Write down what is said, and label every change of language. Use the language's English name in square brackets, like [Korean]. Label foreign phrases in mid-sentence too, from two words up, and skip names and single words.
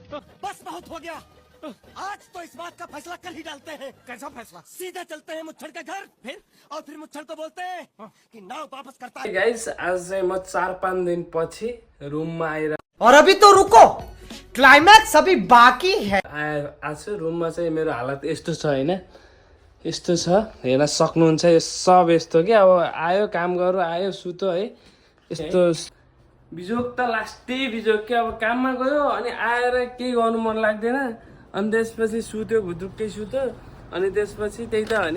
[Hindi] बस बहुत हो गया, आज तो इस बात का फैसला कर ही डालते हैं। कैसा फैसला? सीधे चलते हैं मुच्छड़ के घर, फिर और फिर मुच्छड़ को बोलते हैं कि नाव वापस करता है। [Nepali] गाइस आज चाहिँ म 4-5 दिन पछि रुममा आएर [Hindi] और अभी तो रुको, क्लाइमैक्स अभी बाकी है। [Nepali] आज रुममा चाहिँ मेरो हालत यस्तो छ हैन, यस्तो छ हेर्न सक्नुहुन्छ। यो सब यस्तो के अब आयो काम गर्यो आयो सुत्यो है, यस्तो बिजोक त लास्टै बिजोक के। अब काममा गयो अनि आएर केही गर्नु मन लाग्दैन, अनि त्यसपछि सुत्यो भुद्रुक्कै सुत्यो, अनि त्यसपछि त्यही त हो नि।